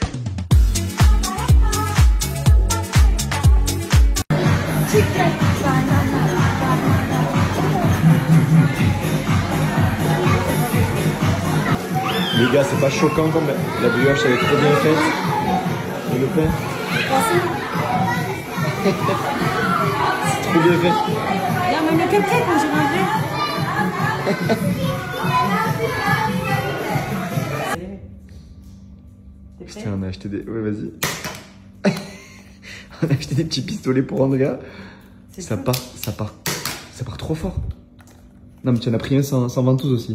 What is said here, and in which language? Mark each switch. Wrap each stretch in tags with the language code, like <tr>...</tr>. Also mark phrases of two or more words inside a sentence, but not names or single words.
<fr>Les gars, c'est pas choquant comme la brioche, elle est trop bien faite. Et le pain. C'est trop bien fait.</fr> <nl>Ja, maar ik heb gek als je maar</nl> <fr>T'es prêt? Putain, on a acheté des... Ouais, vas-y. On a acheté des petits pistolets pour Andrea. C'est Ça cool. part trop fort. Non, mais tu en as pris un sans ventouse aussi.</fr>